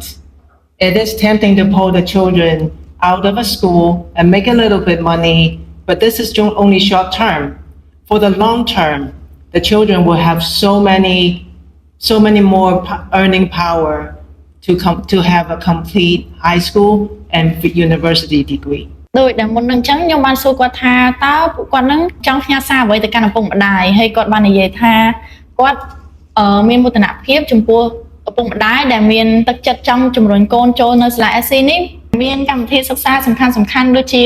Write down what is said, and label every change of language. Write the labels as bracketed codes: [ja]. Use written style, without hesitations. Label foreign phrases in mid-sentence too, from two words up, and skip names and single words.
[en] It is tempting to pull the children out of a school and make a little bit money, but this is only short term. For the long term, the children will have so many more earning power to have a complete high school and university degree. [km] ដោយដែលមុននឹងអញ្ចឹងខ្ញុំបានសួរគាត់ថាតើពួកគាត់នឹងចង់ផ្ញើសារអ្វីទៅកាន់ឪពុកម្ដាយហើយគាត់បាននិយាយថាគាត់មានមោទនភាពចំពោះឪពុកម្ដាយដែលមានទឹកចិត្តចង់ជំរុញកូនចូលនៅសាលា SC នេះមានកម្មវិធីសិក្សាសំខាន់ៗដូចជា